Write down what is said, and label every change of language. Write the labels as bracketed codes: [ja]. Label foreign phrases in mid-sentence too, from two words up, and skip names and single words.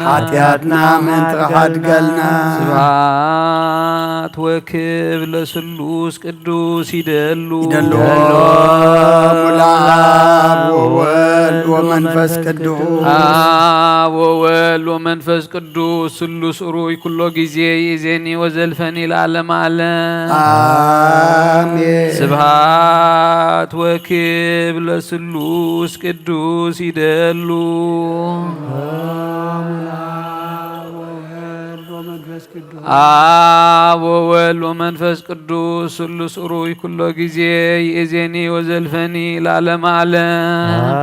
[ti] ኃጢአትና ምንጥኻ ድገልና። [gez] ስብሐት ወክብ ለስሉስ ቅዱስ ይደሉ ሙላብ ወወልድ ወመንፈስ ቅዱስ አብ ወወልድ ወመንፈስ ቅዱስ ስሉስ ሩይ ኩሎ ጊዜ ይእዜኒ ወዘልፈኒ ለዓለመ ዓለም አሜን። ስብሐት ወክብ ለስሉስ ቅዱስ ይደሉ አብ ወወልድ ወመንፈስ ቅዱስ ስሉስ ሩይ ኩሎ ጊዜ ይእዜኒ ወዘልፈኒ ለዓለመ ዓለም